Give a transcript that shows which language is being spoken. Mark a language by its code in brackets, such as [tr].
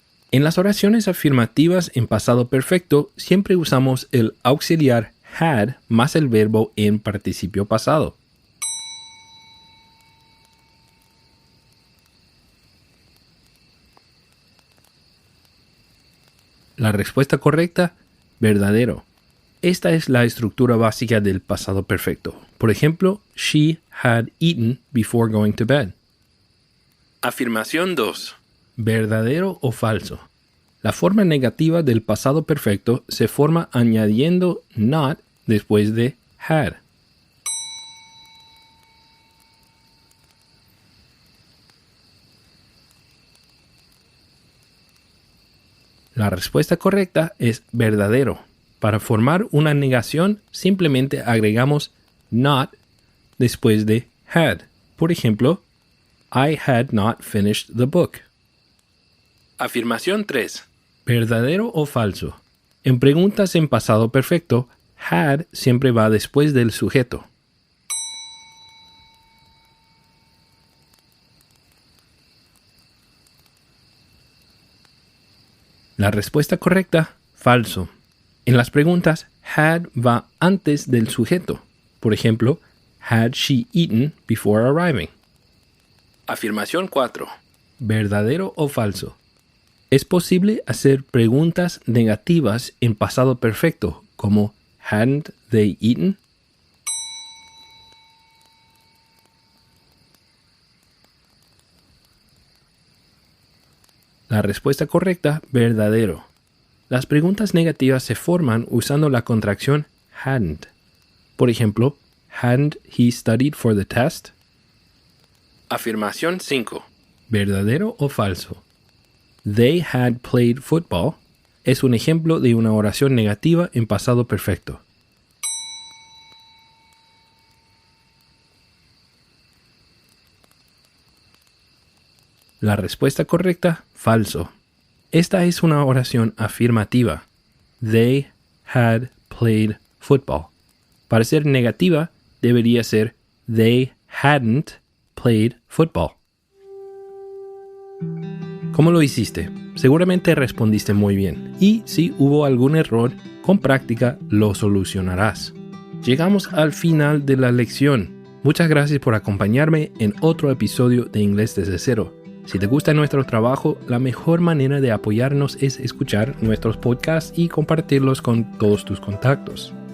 [es] En las oraciones afirmativas en pasado perfecto siempre usamos el auxiliar had más el verbo en participio pasado. La respuesta correcta, verdadero. Esta es la estructura básica del pasado perfecto. Por ejemplo, [en] she had eaten before going to bed. [es] Afirmación 2. ¿Verdadero o falso? La forma negativa del pasado perfecto se forma añadiendo not después de had. La respuesta correcta es verdadero. Para formar una negación, simplemente agregamos not después de had. Por ejemplo, [en] I had not finished the book. [es] Afirmación 3. ¿Verdadero o falso? En preguntas en pasado perfecto, had siempre va después del sujeto. La respuesta correcta, falso. En las preguntas, had va antes del sujeto. Por ejemplo, [en] had she eaten before arriving? [es] Afirmación 4. ¿Verdadero o falso? Es posible hacer preguntas negativas en pasado perfecto, como [en] hadn't they eaten? [es] La respuesta correcta, verdadero. Las preguntas negativas se forman usando la contracción hadn't. Por ejemplo, [en] hadn't he studied for the test? [es] Afirmación 5. ¿Verdadero o falso? [en] They had played football [es] es un ejemplo de una oración negativa en pasado perfecto. La respuesta correcta, falso. Esta es una oración afirmativa. [en] They had played football. [es] Para ser negativa, debería ser [en] they hadn't played football. [es] ¿Cómo lo hiciste? Seguramente respondiste muy bien. Y si hubo algún error, con práctica lo solucionarás. Llegamos al final de la lección. Muchas gracias por acompañarme en otro episodio de Inglés desde cero. Si te gusta nuestro trabajo, la mejor manera de apoyarnos es escuchar nuestros podcasts y compartirlos con todos tus contactos.